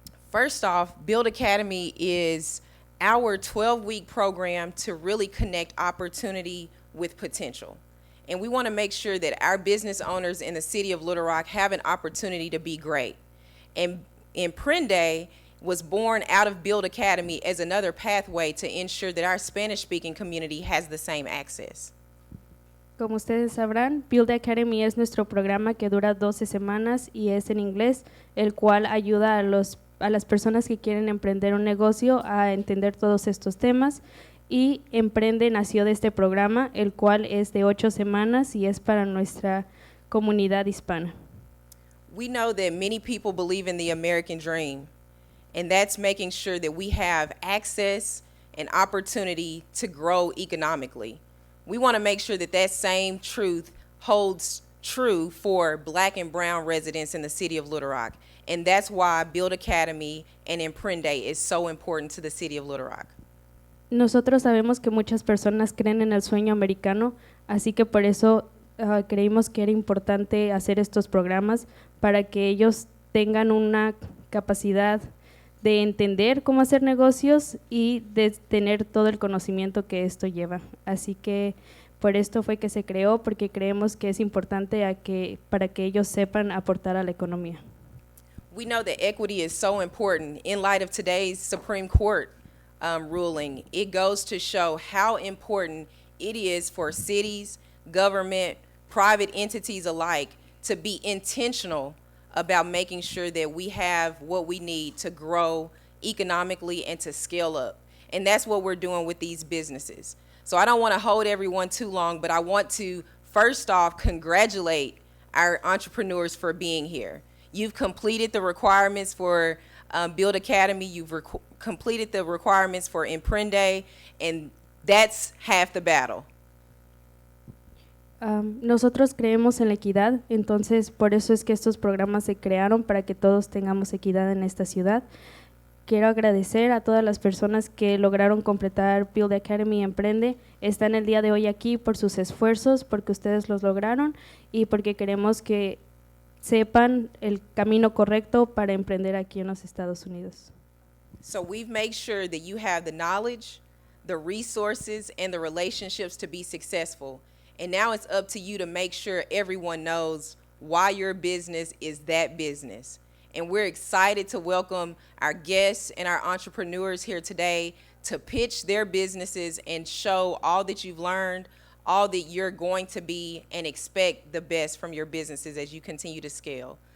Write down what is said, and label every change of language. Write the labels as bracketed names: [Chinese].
[English] First off, Build Academy is our 12-week program to really connect opportunity with potential. And we want to make sure that our business owners in the city of Little Rock have an opportunity to be great. And Emprende was born out of Build Academy as another pathway to ensure that our Spanish-speaking community has the same access. [Spanish] Como ustedes sabrán, Build Academy es nuestro programa que dura 12 semanas y es en inglés, el cual ayuda a las personas que quieren emprender un negocio a entender todos estos temas. Y Emprende nació de este programa, el cual es de 8 semanas y es para nuestra comunidad hispana. [English] We know that many people believe in the American dream, and that's making sure that we have access and opportunity to grow economically. We want to make sure that that same truth holds true for Black and brown residents in the city of Little Rock. And that's why Build Academy and Emprende is so important to the city of Little Rock. [Spanish] Nosotros sabemos que muchas personas creen en el sueño americano, así que por eso creímos que era importante hacer estos programas para que ellos tengan una capacidad de entender cómo hacer negocios y de tener todo el conocimiento que esto lleva. Así que por esto fue que se creó, porque creemos que es importante para que ellos sepan aportar a la economía. [English] We know that equity is so important in light of today's Supreme Court ruling. It goes to show how important it is for cities, government, private entities alike to be intentional about making sure that we have what we need to grow economically and to scale up. And that's what we're doing with these businesses. So I don't want to hold everyone too long, but I want to first off congratulate our entrepreneurs for being here. You've completed the requirements for Build Academy, you've completed the requirements for Emprende, and that's half the battle. [Spanish] Nosotros creemos en la equidad, entonces por eso es que estos programas se crearon para que todos tengamos equidad en esta ciudad. Quiero agradecer a todas las personas que lograron completar Build Academy y Emprende. Están el día de hoy aquí por sus esfuerzos, porque ustedes los lograron y porque queremos que sepan el camino correcto para emprender aquí en los Estados Unidos. [English] So we've made sure that you have the knowledge, the resources, and the relationships to be successful. And now it's up to you to make sure everyone knows why your business is that business. And we're excited to welcome our guests and our entrepreneurs here today to pitch their businesses and show all that you've learned, all that you're going to be, and expect the best from your businesses as you continue to scale.